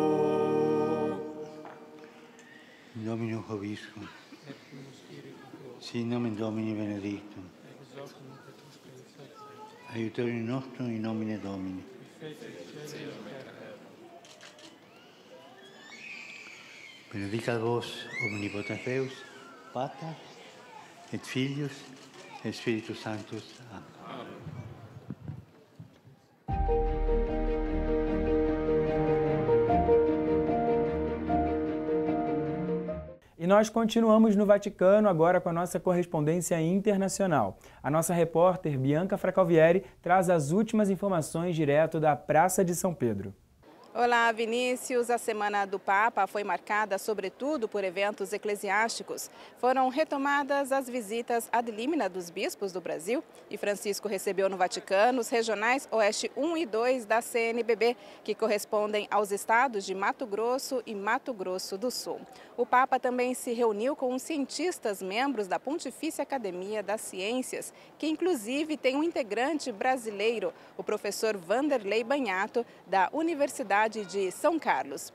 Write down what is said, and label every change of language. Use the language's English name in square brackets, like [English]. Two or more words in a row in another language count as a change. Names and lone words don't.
[Latin] Dominus Vobiscum, sit nomen Domini benedictum, aiutorium nostrum in nomine Domini. Benedicat vos omnipotens Deus, Pater et Filius et Spiritus Sanctus. Amen. [Portuguese] E nós continuamos no Vaticano agora com a nossa correspondência internacional. A nossa repórter Bianca Fracalvieri traz as últimas informações direto da Praça de São Pedro. Olá, Vinícius. A Semana do Papa foi marcada sobretudo por eventos eclesiásticos. Foram retomadas as visitas [Latin] ad limina [Portuguese] dos bispos do Brasil e Francisco recebeu no Vaticano os regionais Oeste 1 e 2 da CNBB, que correspondem aos estados de Mato Grosso e Mato Grosso do Sul. O Papa também se reuniu com os cientistas membros da Pontifícia Academia das Ciências, que inclusive tem um integrante brasileiro, o professor Vanderlei Banhato, da Universidade de São Carlos.